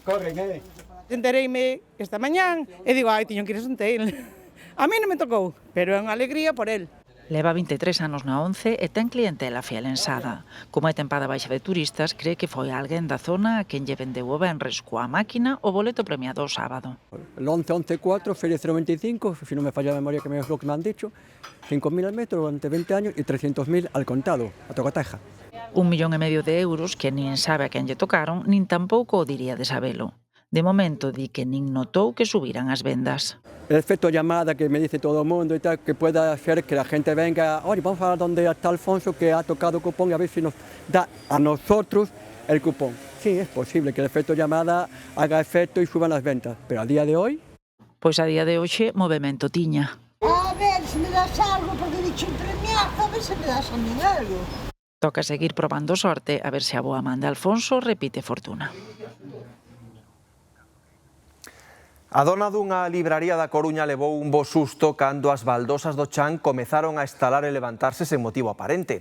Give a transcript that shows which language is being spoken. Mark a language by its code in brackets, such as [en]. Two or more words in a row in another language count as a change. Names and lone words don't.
[gl] Entereime esta mañán e digo, ai, tiño que ir a Senteil. A mí non me tocou, pero é unha alegría por el. Leva 23 anos na ONCE e ten clientela fiel en Sada. Como é tempada baixa de turistas, cree que foi alguén da zona a quen lle vendeu o venres coa máquina o boleto premiado o sábado. [es] El 11-11-4, Feria 025, si no me falla la memoria que es lo que me han dicho, 5.000 al metro durante 20 años y 300.000 al contado, a tocateja. [gl] 1,5 millón de euros que nin sabe a quen lle tocaron, nin tampouco o diría de sabelo. De momento, di que nin notou que subiran as vendas. [es] El efecto llamada que me dice todo el mundo y tal, que pueda hacer que la gente venga, oye, vamos a ver dónde está Alfonso que ha tocado cupón y a ver si nos da a nosotros el cupón. Sí, es posible que el efecto llamada haga efecto y suban las ventas, pero a día de hoy... [gl] Pois a día de hoxe, movemento tiña. A ver se me das algo, [es] porque he dicho un premiazo, [gl] a ver se me das a mí algo. Toca seguir probando sorte a ver se a boa man de Alfonso repite fortuna. A dona dunha libraría da Coruña levou un bo susto cando as baldosas do chan comezaron a estalar e levantarse sen motivo aparente.